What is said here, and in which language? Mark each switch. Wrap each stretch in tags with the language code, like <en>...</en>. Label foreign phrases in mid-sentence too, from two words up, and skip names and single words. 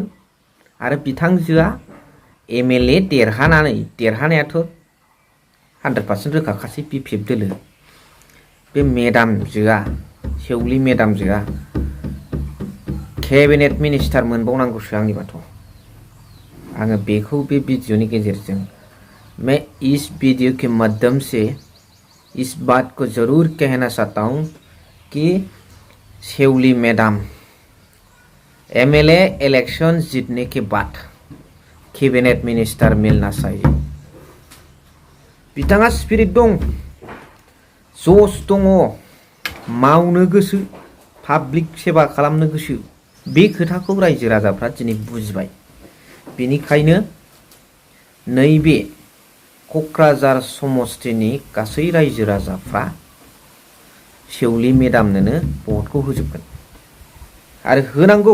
<brx>आरो बिथांजोआ MLA देरहानायाथ' 100% रोखाखासै BPF दोलो। बे मेडामजोआ सेवलि मेडामजोआ</brx> <en>cabinet minister</en> <brx>मोनबावनांगौसो आंनिबाथ'। आङो बेखौ बे भिडिअनि गेजेरजों</brx> <hi>मैं इस वीडियो के माध्यम से इस बात को जरूर कहना चाहता हूँ कि सेवली मैडम</hi> <en>MLA election</en> <hi>जीतने के बाद</hi> <en>cabinet minister</en> <hi>मिलना चाहिए।</hi> <brx>बिथाङा स्पिरिट दं, जस दङ, मावनो गोसो, पाब्लिक सेवा खालामनो गोसो। बे खोथाखौ रायजो राजाफ्रा दिनै बुजिबाय। बेनिखायनो नैबे क'क्राझार समस्तिनि गासै रायजो राजाफ्रा सेवलि मेडामनोनो भटखौ होजोबगोन आरो होनांगौ।</brx>